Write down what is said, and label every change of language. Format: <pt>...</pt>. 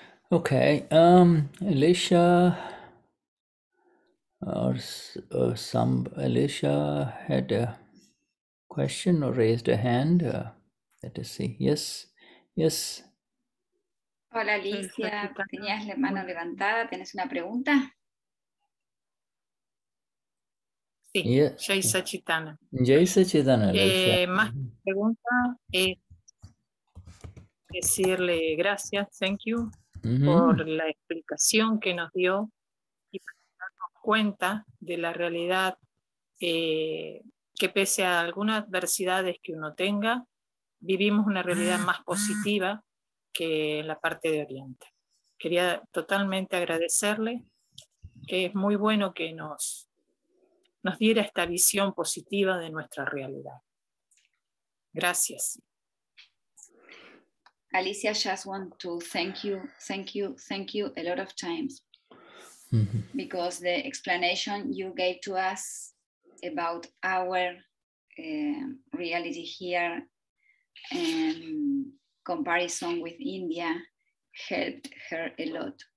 <en>Okay, Alicia or some Alicia had a question or raised a hand. Let us see. Yes, yes.</en> <es>Hola Alicia, tenías la mano levantada, ¿tenés una pregunta? Sí,</es> <en>Yeah.</en> <hi>Jai Sachitana. Jai Sachidana, Alicia.</hi> <es>Más que pregunta es decirle gracias,</es> <en>thank you,</en> <es>por la explicación que nos dio y para darnos cuenta de la realidad que pese a algunas adversidades que uno tenga, vivimos una realidad más positiva que en la parte de Oriente. Quería totalmente agradecerle, que es muy bueno que nos diera esta visión positiva de nuestra realidad. Gracias.</es> <en>Alicia, just want to thank you a lot of times because the explanation you gave to us about our reality here and comparison with India helped her a lot.</en>